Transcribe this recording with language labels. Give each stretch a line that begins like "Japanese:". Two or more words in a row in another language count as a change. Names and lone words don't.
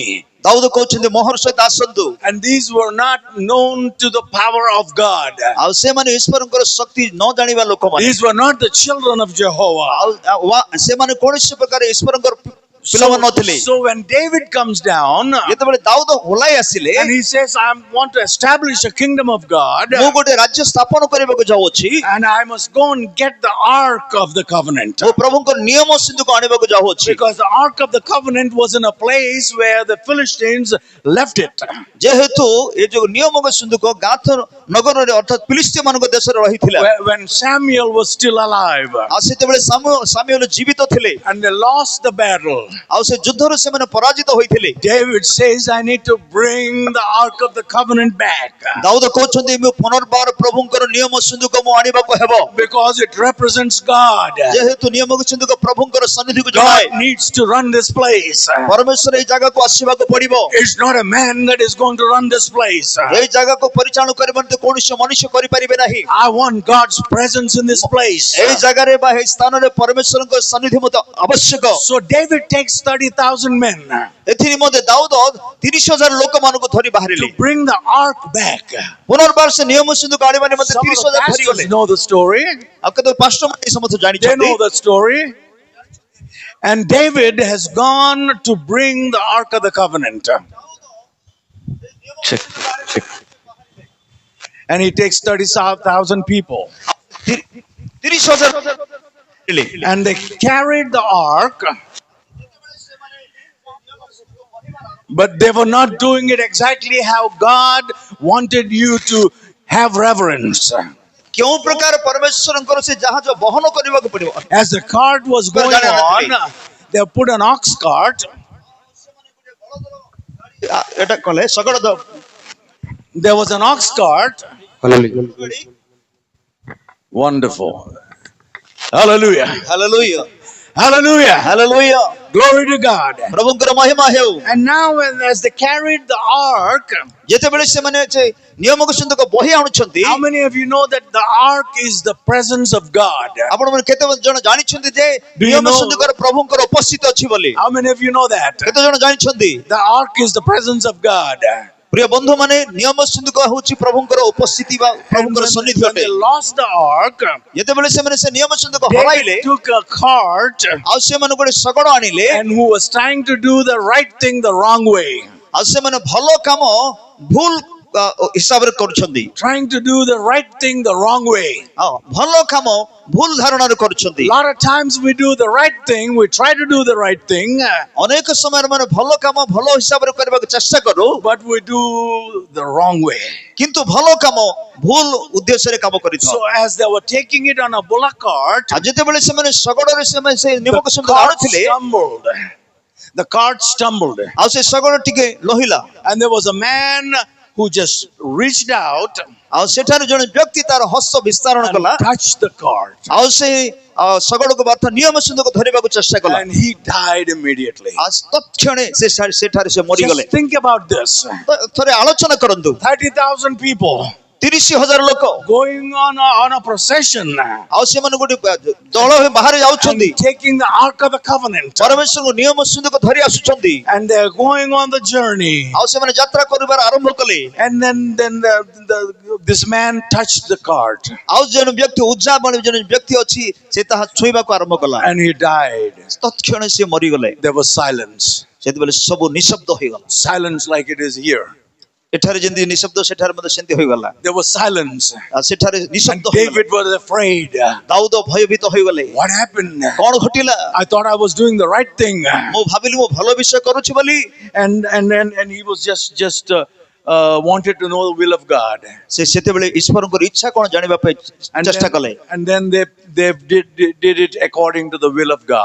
Odia: ଦାଉଦ କହୁଛନ୍ତି ମୋହର ସହିତ ଆସନ୍ତୁ
English: And these were not known to the power of God.
Odia: ଆଉ ସେମାନେ ଈଶ୍ୱରଙ୍କର ଶକ୍ତି ନ ଜାଣିବା ଲୋକମାନେ
English: These were not the children of Jehovah.
Odia: ସେମାନେ କୌଣସି ପ୍ରକାର ଈଶ୍ୱରଙ୍କର ପିଲାମାନେ ନଥିଲେ
English: So when David comes down
Odia: ଯେତେବେଳେ ଦାଉଦ ଓହ୍ଲାଇ ଆସିଲେ
English: and he says, I want to establish a kingdom of God,
Odia: ମୁଁ ଗୋଟେ ରାଜ୍ୟ ସ୍ଥାପନ କରିବାକୁ ଯାଉଅଛି
English: and I must go and get the ark of the covenant.
Odia: ମୁଁ ପ୍ରଭୁଙ୍କ ନିୟମ ସିନ୍ଧୁକୁ ଆଣିବାକୁ ଯାଉଅଛି
English: Because the ark of the covenant was in a place where the Philistines left it.
Odia: ଯେହେତୁ ଏ ଯୋଉ ନିୟମ ସିନ୍ଧୁକ ଗାଥ ନଗରରେ ଅର୍ଥାତ ଫିଲିସ୍ତୀୟ ମାନଙ୍କ ଦେଶରେ ରହିଥିଲା
English: When Samuel was still alive,
Odia: ଆଉ ସେତେବେଳେ ସାମୁଏଲ ଜୀବିତ ଥିଲେ
English: and they lost the battle,
Odia: ଆଉ ସେ ଯୁଦ୍ଧରେ ସେମାନେ ପରାଜିତ ହୋଇଥିଲେ
English: David says, I need to bring the ark of the covenant back.
Odia: ଦାଉଦ କହୁଛନ୍ତି ମୁଁ ପୁନର୍ବାର ପ୍ରଭୁଙ୍କର ନିୟମ ସିନ୍ଧୁକ ମୁଁ ଆଣିବାକୁ ହେବ
English: Because it represents God.
Odia: ଯେହେତୁ ନିୟମ ସିନ୍ଧୁକ ପ୍ରଭୁଙ୍କର ସନ୍ନିଧିକୁ ଜଣାଏ
English: God needs to run this place.
Odia: ପରମେଶ୍ୱର ଏହି ଜାଗାକୁ ଆସିବାକୁ ପଡିବ
English: It's not a man that is going to run this place.
Odia: ଏହି ଜାଗାକୁ ପରିଚାଳନା କରିବା ନିମନ୍ତେ କୌଣସି ମନୁଷ୍ୟ କରିପାରିବେ ନାହିଁ
English: I want God's presence in this place.
Odia: ଏହି ଜାଗାରେ ବା ଏହି ସ୍ଥାନରେ ପରମେଶ୍ୱରଙ୍କ ସନ୍ନିଧି ମତେ ଆବଶ୍ୟକ
English: So David takes 30,000 men
Odia: ଏଥି ନିମନ୍ତେ ଦାଉଦ 30,000 ଲୋକମାନଙ୍କୁ ଧରି
English: to
Odia: ବାହାରିଲେ
English: bring the ark back.
Odia: ପୁନର୍ବାର ସେ ନିୟମ ସିନ୍ଧୁକ ଆଣିବା ନିମନ୍ତେ
English: Some of the
Odia: 30,000 ଧରିଗଲେ
English: pastors know the story.
Odia: ଆଉ କେତେ ପାଷ୍ଟରମାନେ ଏହି ସମସ୍ତ
English: They
Odia: ଜାଣିଛନ୍ତି
English: know the story. And David has gone to bring the ark of the covenant. Check. And he takes 30,000 people. 30,000 And they carried the ark, but they were not doing it exactly how God wanted you to have reverence.
Odia: କେଉଁ ପ୍ରକାର ପରମେଶ୍ୱରଙ୍କର ସେ ଜାହାଜ ବହନ କରିବାକୁ ପଡିବ
English: As the cart was going on, they put an ox cart.
Odia: ଏଟା କଲେ ଶଗଡ଼
English: There was an ox cart. Hallelujah. Wonderful. Hallelujah.
Odia: ହାଲେଲୁୟା
English: Hallelujah.
Odia: ହାଲେଲୁୟା
English: Glory to God.
Odia: ପ୍ରଭୁଙ୍କର ମହିମା ହେଉ
English: And now as they carried the ark,
Odia: ଯେତେବେଳେ ସେମାନେ ସେ ନିୟମକୁ ସିନ୍ଧୁକ ବହି ଆଣୁଛନ୍ତି
English: how many of you know that the ark is the presence of God?
Odia: ଆପଣମାନେ କେତେ ଜଣ ଜାଣିଛନ୍ତି ଯେ
English: Do you
Odia: ନିୟମ
English: know-
Odia: ସିନ୍ଧୁକରେ ପ୍ରଭୁଙ୍କର ଉପସ୍ଥିତ ଅଛି ବୋଲି
English: How many of you know that?
Odia: କେତେ ଜଣ ଜାଣିଛନ୍ତି
English: The ark is the presence of God.
Odia: ପ୍ରିୟ ବନ୍ଧୁ ମାନେ ନିୟମ ସିନ୍ଧୁକ ହେଉଛି ପ୍ରଭୁଙ୍କର ଉପସ୍ଥିତି ବା
English: And
Odia: ପ୍ରଭୁଙ୍କର ସନ୍ନିଧି
English: when
Odia: ଅଟେ
English: they lost the ark,
Odia: ଯେତେବେଳେ ସେମାନେ ସେ ନିୟମ ସିନ୍ଧୁକ ହରାଇଲେ
English: David took a cart
Odia: ଆଉ ସେମାନେ ଗୋଟେ ଶଗଡ଼ ଆଣିଲେ
English: and who was trying to do the right thing the wrong way.
Odia: ଆଉ ସେମାନେ ଭଲ କାମ ଭୁଲ ହିସାବରେ କରୁଛନ୍ତି
English: Trying to do the right thing the wrong way.
Odia: ଭଲ କାମ ଭୁଲ ଧାରଣାରେ କରୁଛନ୍ତି
English: A lot of times we do the right thing, we try to do the right thing,
Odia: ଅନେକ ସମୟରେ ମାନେ ଭଲ କାମ ଭଲ ହିସାବରେ କରିବାକୁ ଚେଷ୍ଟା କରୁ
English: but we do the wrong way.
Odia: କିନ୍ତୁ ଭଲ କାମ ଭୁଲ ଉଦ୍ଦେଶ୍ୟରେ କାମ କରିଥାଉ
English: So as they were taking it on a bullock cart,
Odia: ଆଉ ଯେତେବେଳେ ସେମାନେ ଶଗଡ଼ରେ ସେମାନେ ସେ
English: the
Odia: ନିୟମକୁ ସିନ୍ଧୁକ
English: cart
Odia: ଆଣୁଥିଲେ
English: stumbled. The cart stumbled.
Odia: ଆଉ ସେ ଶଗଡ଼ ଟିକେ ଲୋହିଲା
English: And there was a man who just reached out
Odia: ଆଉ ସେଠାରେ ଜଣେ ବ୍ୟକ୍ତି ତାର ହସ୍ତ ବିସ୍ତାରଣ
English: and
Odia: କଲା
English: touched the cart.
Odia: ଆଉ ସେ ଶଗଡ଼କୁ ଅର୍ଥ ନିୟମ ସିନ୍ଧୁକୁ ଧରିବାକୁ ଚେଷ୍ଟା କଲା
English: And he died immediately.
Odia: ଆଉ ତତ୍କ୍ଷଣେ ସେଠାରେ ସେ ମରିଗଲେ
English: Just think about this.
Odia: ତ ଥରେ ଆଲୋଚନା କରନ୍ତୁ
English: 30,000 people
Odia: 30,000 ଲୋକ
English: going on a procession
Odia: ଆଉ ସେମାନେ ଗୋଟେ ଦଳ ହୋଇ ବାହାରେ ଯାଉଛନ୍ତି
English: and taking the Ark of the Covenant.
Odia: ପରମେଶ୍ୱରଙ୍କୁ ନିୟମ ସିନ୍ଧୁକୁ ଧରି ଆସୁଛନ୍ତି
English: And they're going on the journey.
Odia: ଆଉ ସେମାନେ ଯାତ୍ରା କରିବାର ଆରମ୍ଭ କଲେ
English: And then this man touched the cart
Odia: ଆଉ ଜଣେ ବ୍ୟକ୍ତି ଉଜ୍ଜା ବୋଲି ଜଣେ ବ୍ୟକ୍ତି ଅଛି ସେ ତାହା ଛୁଇଁବାକୁ ଆରମ୍ଭ କଲା
English: and he died.
Odia: ତତ୍କ୍ଷଣେ ସେ ମରିଗଲେ
English: There was silence.
Odia: ସେତେବେଳେ ସବୁ ନିଶବ୍ଦ ହୋଇଗଲା
English: Silence like it is here.
Odia: ଏଠାରେ ଯେମିତି ନିଶବ୍ଦ ସେଠାରେ ମଧ୍ୟ ସେମିତି ହୋଇଗଲା
English: There was silence.
Odia: ଆଉ ସେଠାରେ
English: And
Odia: ନିଶବ୍ଦ ହୋଇଗଲା
English: David was afraid.
Odia: ଦାଉଦ ଭୟଭୀତ ହୋଇଗଲେ
English: What happened?
Odia: କଣ ଘଟିଲା
English: I thought I was doing the right thing.
Odia: ମୁଁ ଭାବିଲି ମୁଁ ଭଲ ବିଷୟ କରୁଛି ବୋଲି
English: And he was just wanted to know the will of God.
Odia: ସେ ସେତେବେଳେ ଈଶ୍ୱରଙ୍କର ଇଚ୍ଛା କଣ ଜାଣିବା ପାଇଁ ଚେଷ୍ଟା କଲେ
English: And then they did it according to the will of God.